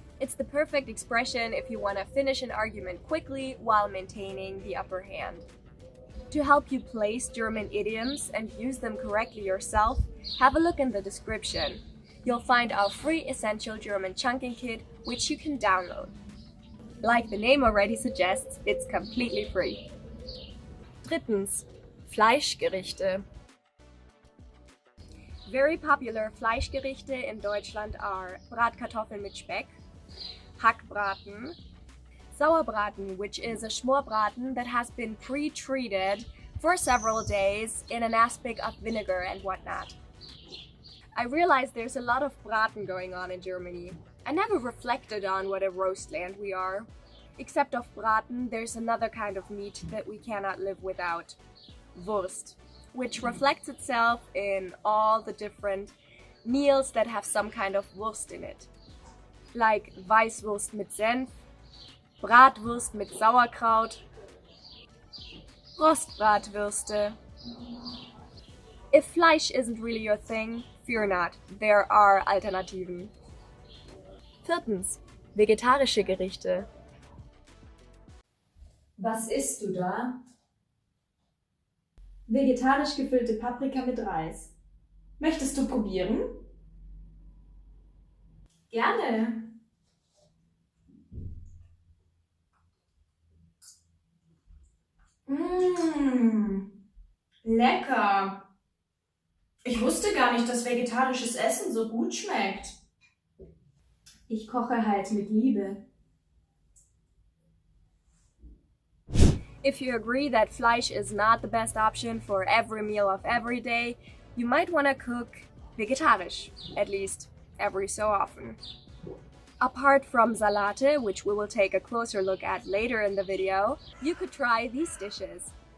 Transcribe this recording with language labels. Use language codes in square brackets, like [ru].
[en] It's the perfect expression if you want to finish an argument quickly while maintaining the upper hand. To help you place German idioms and use them correctly yourself, have a look in the description. You'll find our free Essential German Chunking Kit, which you can download. Like the name already suggests, it's completely free. [de] Drittens, Fleischgerichte. [en] Very popular Fleischgerichte in Deutschland are Bratkartoffeln mit Speck, Hackbraten, Sauerbraten, which is a Schmorbraten that has been pre-treated for several days in an aspic of vinegar and whatnot. I realize there's a lot of Braten going on in Germany. I never reflected on what a roast land we are. Except of Braten, there's another kind of meat that we cannot live without. Wurst, which reflects itself in all the different meals that have some kind of Wurst in it. [de] Like Weißwurst mit Senf, Bratwurst mit Sauerkraut, Rostbratwürste. [en] If Fleisch isn't really your thing, fear not, there are Alternativen. [de] Viertens, vegetarische Gerichte. Was isst du da? Vegetarisch gefüllte Paprika mit Reis. Möchtest du probieren? Gerne. Mmh, lecker. Ich wusste gar nicht, dass vegetarisches Essen so gut schmeckt. Ich koche halt mit Liebe. [en] If you agree that Fleisch is not the best option for every meal of every day, you might want to cook vegetarisch, at least every so often. Apart from Salate, which we will take a closer look at later in the video, you could try these dishes.